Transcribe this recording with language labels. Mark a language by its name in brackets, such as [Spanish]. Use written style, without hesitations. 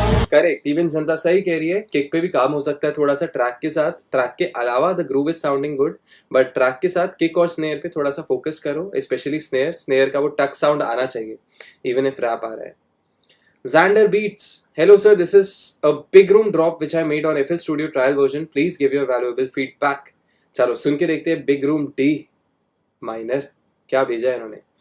[Hindi] Correct, even जनता सही कह रही है. किक पे भी काम हो सकता है थोड़ा सा ट्रैक के साथ. ट्रैक के अलावा [English] the groove is sounding good, [Hindi] but track के साथ किक और स्नेयर पे थोड़ा सा फोकस करो. स्पेशली स्नेयर का वो टक साउंड आना चाहिए इवन इफ रैप आ रहा है. [English] Xander Beats, hello sir, this is a big room drop which I made on FL Studio trial version. Please give your valuable feedback. [Hindi] चलो सुन के देखते हैं बिग रूम D माइनर क्या भेजा है इन्होंने.